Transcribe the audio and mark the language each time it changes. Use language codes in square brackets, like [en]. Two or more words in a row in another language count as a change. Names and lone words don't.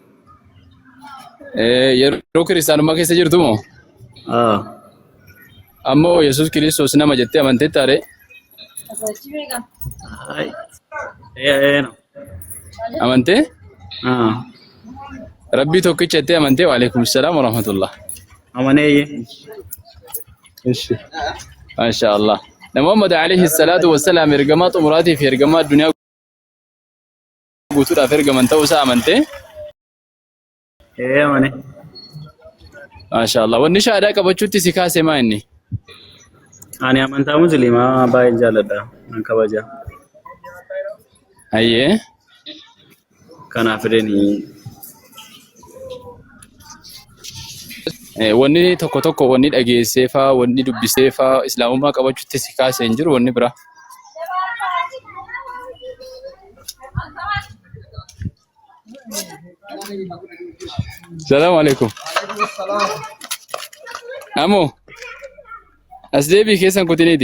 [om] yeroo kiristaanummaa keessa jirtu moo ammoo yesus kristos nama jettee amantee taare amantee rabbii tokkicha jettee amantee [ar] وعليكم السلام ورحمة الله [om] Amanee [ar] ايش ما شاء الله محمد عليه الصلاة والسلام [om] ergamaa xumuraatiif ergamaa addunyaa guutuudhaaf ergaman ta'uu isaa amantee amanee. [ar] ما شاء الله [om] wanni shaadaa qabachuutti si kaase maa inni Ani amantaa musliimaa baay'ee jaalladha nan kabaja. ayyee Kanaaf fedhanii wanni tokko wanni dhageesseefaa wanni dubbiseefaa islaamummaa qabachuutti si kaasee hin jiru wanni bira [ar] السلام عليكم [om] Amo asdeebii keessan kutiniiti